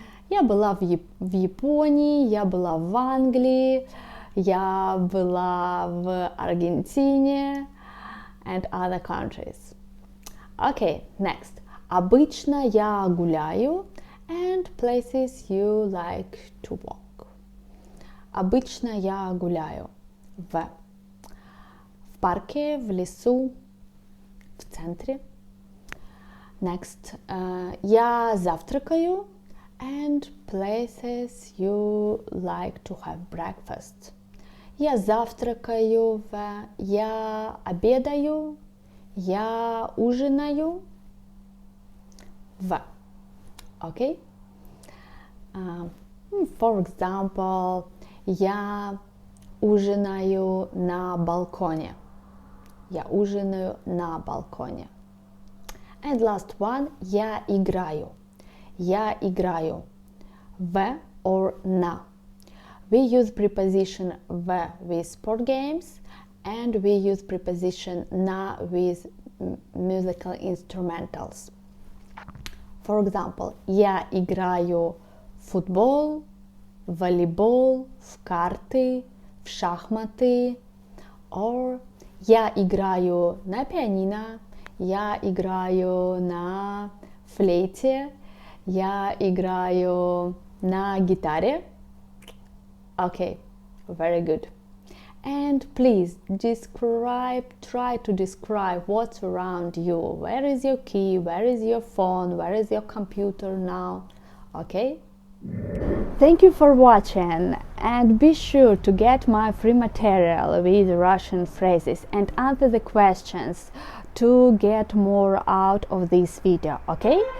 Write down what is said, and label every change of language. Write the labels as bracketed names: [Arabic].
[Russian] Я была в Японии, я была в Англии, я была в Аргентине [English] and other countries. Okay, next. [Russian] Обычно я гуляю [English] and places you like to walk. [Russian] Обычно я гуляю в парке, в лесу, в центре. [English] Next. [Russian] Я завтракаю [English] and places you like to have breakfast. [Russian] Я завтракаю в, я обедаю, я ужинаю в. [English] Okay? For example, [Russian] я ужинаю на балконе. Я ужинаю на балконе. [English] And last one, [Russian] я играю. Я играю в or на. [English] We use preposition в with sport games and we use preposition на with musical instrumentals. For example, [Russian] я играю в футбол, в волейбол, в карты, в шахматы. Or я играю на пианино, я играю на флейте, я играю на гитаре. [English] Okay, very good. And please try to describe what's around you. Where is your key? Where is your phone? Where is your computer now? Okay? Thank you for watching, and be sure to get my free material with Russian phrases and answer the questions to get more out of this video, okay?